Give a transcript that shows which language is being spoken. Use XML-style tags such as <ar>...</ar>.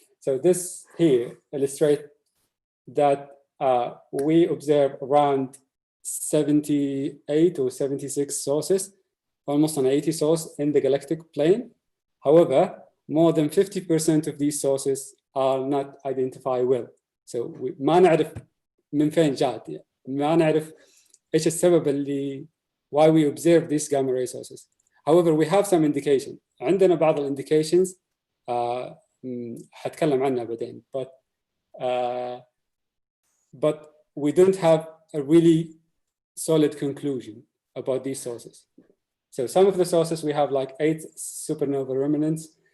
<en>So this here illustrates that we observe around 78 or 76 sources, almost an 80 source in the galactic plane. However, more than 50% of these sources are not identified well.</en> <ar>So ما نعرف من فين جات، ما نعرف إيش السبب اللي</ar> <en>why we observe these gamma ray sources. However, we have some indication.</en> <ar>عندنا بعض indications حتكلم عنها بعدين,</ar> <en>but we don't have a really solid conclusion about these sources. So some of the sources we have like 8 supernova remnants,</en>